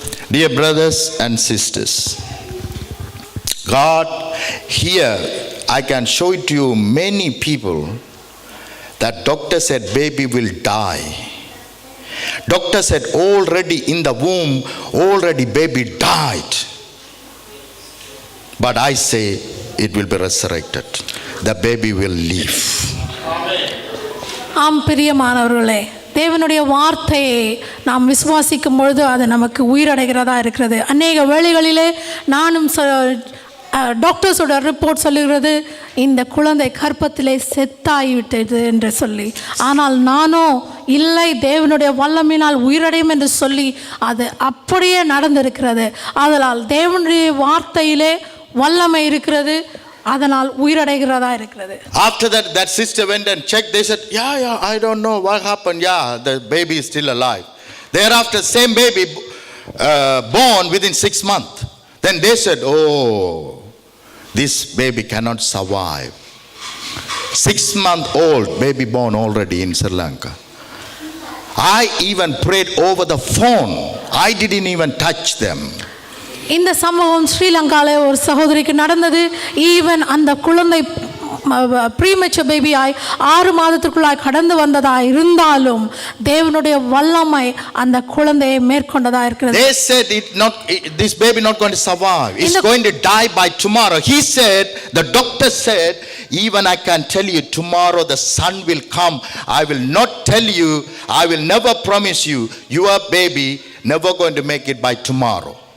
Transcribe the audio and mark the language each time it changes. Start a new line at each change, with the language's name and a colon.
English: Dear brothers and sisters, God, here I can show it to you many people that doctor said baby will die. Doctor said already in the womb, already baby died. But I say it will be resurrected. The baby will live.
Tamil: ஆம் பிரியமானவர்களே, தேவனுடைய வார்த்தையை நாம் விசுவாசிக்கும் பொழுது அது நமக்கு உயிரடைகிறதா இருக்கிறது. அநேக வேளைகளிலே நானும் டாக்டர்ஸோட ரிப்போர்ட் சொல்லுகிறது இந்த குழந்தை கர்ப்பத்திலே செத்தாகிவிட்டது என்று சொல்லி. ஆனால் நானோ இல்லை, தேவனுடைய வல்லமையினால் உயிரடையும் என்று சொல்லி அது அப்படியே நடந்திருக்கிறது. அதனால் தேவனுடைய வார்த்தையிலே வல்லமை இருக்கிறது, அதனால் உயிரடைகிறதா இருக்கிறது.
English: After that sister went and checked. They said, yeah, I don't know what happened. Yeah, the baby is still alive. Thereafter, same baby born within 6 months. Then they said, oh, this baby cannot survive. 6-month-old baby born already in Sri Lanka. I even prayed over the phone. I didn't even touch them.
Tamil: இந்த சம்பவம் ஸ்ரீலங்காவில் ஒரு சகோதரிக்கு நடந்தது. Even அந்த குழந்தை premature பேபியாய் 6 மாதத்திற்குள்ளாய் கடந்து வந்ததாய் இருந்தாலும் தேவனுடைய வல்லமை அந்த குழந்தையை மேற்கொண்டதா இருக்கிறது.
English: They said this baby not going to survive. It's going to die by tomorrow. He said, the doctor said, even I can tell you tomorrow the sun will come. I will not tell you, I will never promise you, your baby never going to make it by tomorrow.